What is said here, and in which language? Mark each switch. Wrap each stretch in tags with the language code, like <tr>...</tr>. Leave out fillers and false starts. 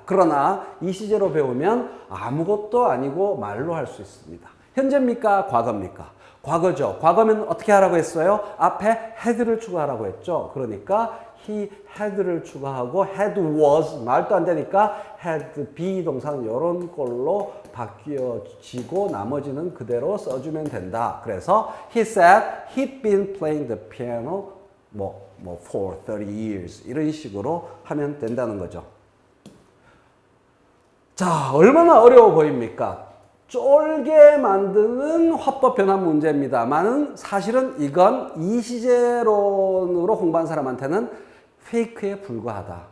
<ko>그러나 이 시제로 배우면 아무것도 아니고 말로 할 수 있습니다. 현재입니까? 과거입니까? 과거죠. 과거면 어떻게 하라고 했어요? 앞에 had를 추가하라고 했죠. 그러니까 he had를 추가하고 had was 말도 안 되니까 had be 동사는 이런 걸로 바뀌어지고 나머지는 그대로 써주면 된다.</ko> <en>그래서 he said he'd been playing the piano for 30 years</en> <ko>이런 식으로 하면 된다는 거죠. 자, 얼마나 어려워 보입니까? 쫄게 만드는 화법 변환 문제입니다만은 사실은 이건 이시제론으로 공부한 사람한테는 페이크에 불과하다.</ko>